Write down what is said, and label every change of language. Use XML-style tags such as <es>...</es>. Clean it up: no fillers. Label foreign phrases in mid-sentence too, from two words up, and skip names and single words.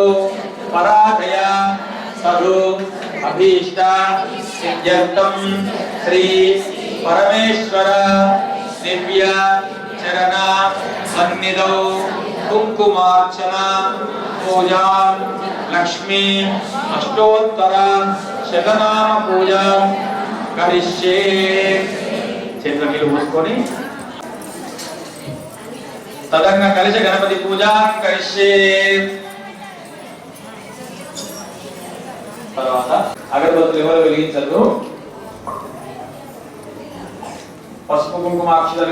<sa>पराजय साधु अभीष्ट सिद्ध्यर्थं श्री परमेश्वर दिव्य चरण सन्निधौ कुंकुमार्चना पूजा लक्ष्मी अष्टोत्तर शतनाम पूजा करिष्ये</sa> <te>చేతులకి మూసుకొని తదంగా కలిసి</te> <sa>గణపతి పూజ కరిష్యే</sa> <te>తర్వాత అగరబత్తులు ఎవరు వెలిగించరు పసుపు కుంకుమ అక్షరాలు</te>